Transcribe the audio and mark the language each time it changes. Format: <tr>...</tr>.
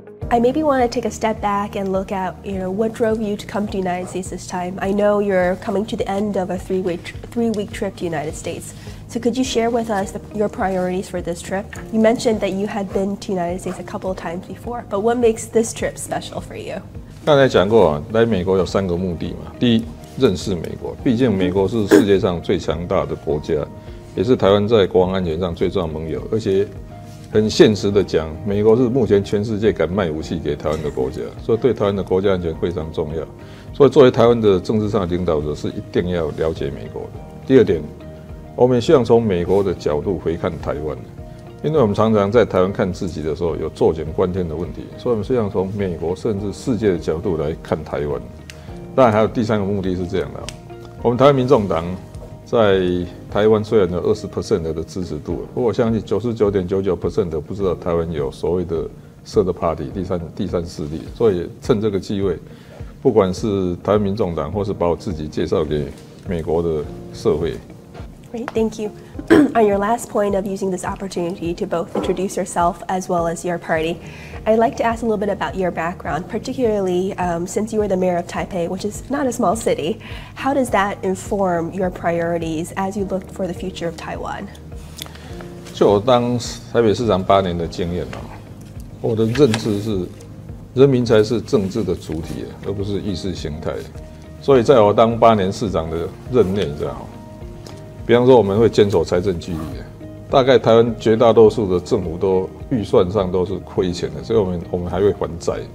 <en>I maybe want to take a step back and look at, what drove you to come to the United States this time. I know you're coming to the end of a three-week trip to the United States. So could you share with us your priorities for this trip? You mentioned that you had been to the United States a couple of times before, but what makes this trip special for you?</en> <zh>刚才讲过啊，来美国有3个目的嘛。第一，认识美国，毕竟美国是世界上最强大的国家，也是台湾在国防安全上最重要的盟友，而且很现实的讲，美国是目前全世界敢卖武器给台湾的国家，所以对台湾的国家安全非常重要。所以作为台湾的政治上的领导者，是一定要了解美国的。第二点，我们希望从美国的角度回看台湾，因为我们常常在台湾看自己的时候有坐井观天的问题，所以我们希望从美国甚至世界的角度来看台湾。当然还有第3个目的是这样的，我们台湾民众党在台湾虽然有20% 的支持度，不过我相信99.99% 的不知道台湾有所谓的third party 第三势力，所以趁这个机会，不管是台湾民众党，或是把我自己介绍给美国的社会。</zh> <en>Great, thank you. On your last point of using this opportunity to both introduce yourself as well as your party, I'd like to ask a little bit about your background, particularly since you were the mayor of Taipei, which is not a small city. How does that inform your priorities as you look for the future of Taiwan?</en> <zh>就我当台北市长8年的经验我的认知是，人民才是政治的主体，而不是意识形态。所以在我当8年市长的任内，这样。比方说，我们会坚守财政纪律，大概台湾绝大多数的政府都预算上都是亏钱的，所以我们还会还债。</zh>